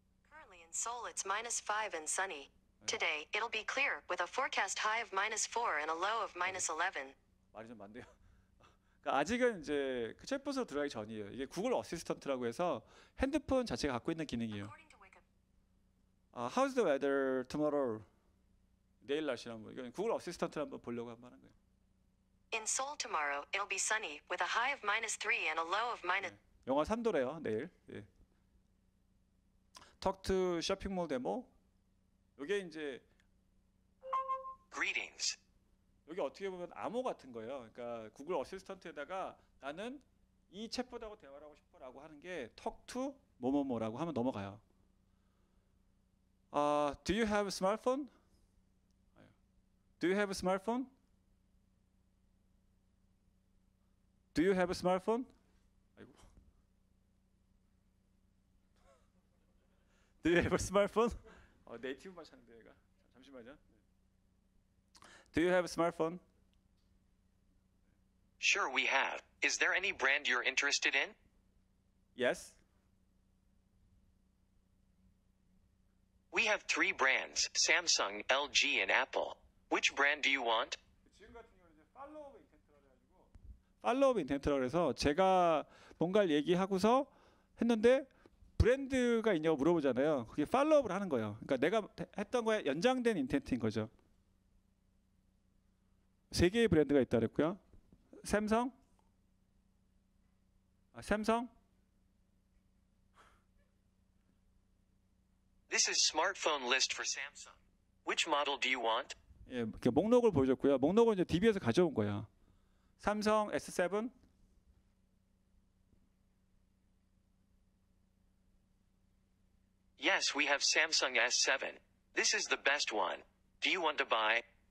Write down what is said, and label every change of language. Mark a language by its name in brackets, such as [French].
[English] Currently in Seoul it's -5 and sunny. Today it'll be clear with a forecast high of -4 and a low of -11. [Korean] 말이 좀 많네요. 그러니까 아직은 이제 그 챗봇으로 들어가기 전이에요. 이게 구글 어시스턴트라고 해서 핸드폰 자체가 갖고 있는 기능이에요. [English] How's the weather tomorrow? [Korean] 내일 날씨는 한번 이건 구글 어시스턴트를 한번 보려고 한번 하는 거예요. [English] In Seoul tomorrow it'll be sunny with a high of -3 and a low of -. [Korean] 영하 3도래요 내일. 예. [English] Talk to shopping mall 데모. [Korean] 이게 이제 [English] Greetings. [Korean] 여기 어떻게 보면 암호 같은 거예요. 그러니까 구글 어시스턴트에다가 나는 이 챗봇하고 대화를 하고 싶어라고 하는 게 talk to 뭐뭐뭐라고 하면 넘어가요. [English] Do you have a smartphone? Do you have a smartphone? Do you have a smartphone? [Korean] 아이고. [English] Do you have a smartphone? [Korean] 네이티브만 찾는데 얘가. 잠시만요. [English] Do you have a smartphone? Sure, we have. Is there any brand you're interested in? Yes. We have 3 brands: Samsung, LG, and Apple. Which brand do you want? [Korean] 지금 같은 경우는 이제 팔로우업 인텐트라고 해가지고 팔로우업 인텐트라고 해서 제가 뭔가를 얘기하고서 했는데 브랜드가 있냐고 물어보잖아요. 그게 팔로우업을 하는 거예요. 그러니까 내가 했던 거에 연장된 인텐트인 거죠. 3개의 브랜드가 있다 그랬고요. 삼성, 삼성, [English] This is smartphone list for Samsung. Which model do you want? [Korean] 예, 이렇게 목록을 보여줬고요. 목록은 이제 DB에서 가져온 거예요. 삼성 S7, [English] Yes, we have Samsung S7. This is the best one. Do you want to buy?